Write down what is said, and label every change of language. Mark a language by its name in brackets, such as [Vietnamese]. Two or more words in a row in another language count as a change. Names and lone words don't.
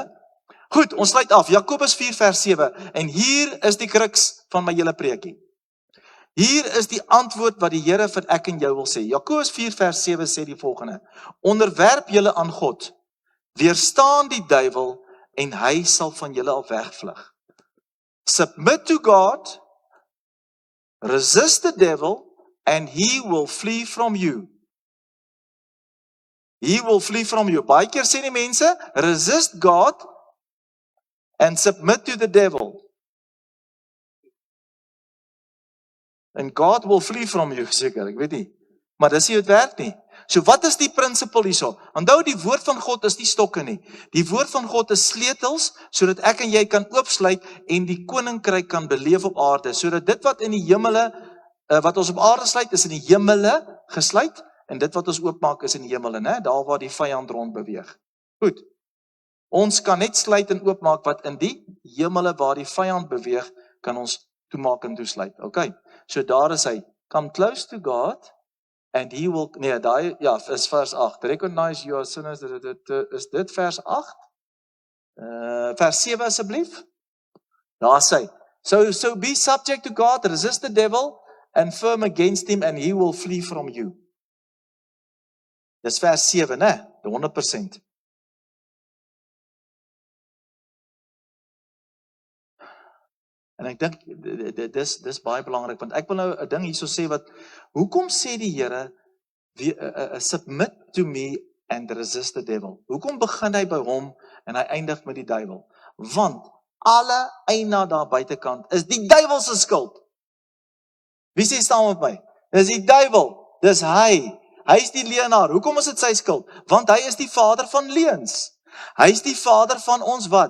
[Afrikaans] Goed, ons sluit af. Jakobus 4 vers 7. En hier is die kruks van my hele preekie. Hier is die antwoord wat die Here vir ek en jou wil sê. Jakobus 4 vers 7 sê die volgende: onderwerp julle aan God, weerstaan die duiwel en hy sal van julle af wegvlug. [English] Submit to God, resist the devil, and he will flee from you. He will flee from you. [Afrikaans] Baie keer sê die mense, [English] resist God and submit to the devil. And God will flee from you, [Afrikaans] seker, ek weet nie. Maar dis nie hoe dit werk nie. So wat is die principle hierso? Onthou, die woord van God is nie stokke nie. Die woord van God is sleutels, sodat ek en jy kan oopsluit en die koninkryk kan beleef op aarde, sodat dit wat in die hemele, wat ons op aarde sluit, is in die hemele gesluit, en dit wat ons oopmaak is in die hemele, né? Daar waar die vyand rond beweeg. Goed. Ons kan net sluit en oopmaak wat in die hemele waar die vyand beweeg, kan ons toemaak en toesluit. Okay. So daar is hy. [English] Come close to God, and he will, [Afrikaans] nee, daai, ja, is vers 8. [English] Recognize your sinners, [Afrikaans] is dit vers 8? Vers 7 asseblief. Daar sê, [English] so be subject to God, resist the devil, and firm against him, and he will flee from you. [Afrikaans] Dis vers 7, né? 100%. En ek dink, dis baie belangrik, want ek wil nou 'n ding hierso sê wat, hoekom sê die Here, [English] submit to me and resist the devil? [Afrikaans] Hoekom begin hy by hom en hy eindig met die duiwel? Want alle eina daar buitekant is die duiwel se skuld. Wie sê saam met my? Dis die duiwel, dis hy. Hy is die leienaar. Hoekom is dit sy skuld? Want hy is die vader van leuns. Hy is die vader van ons wat?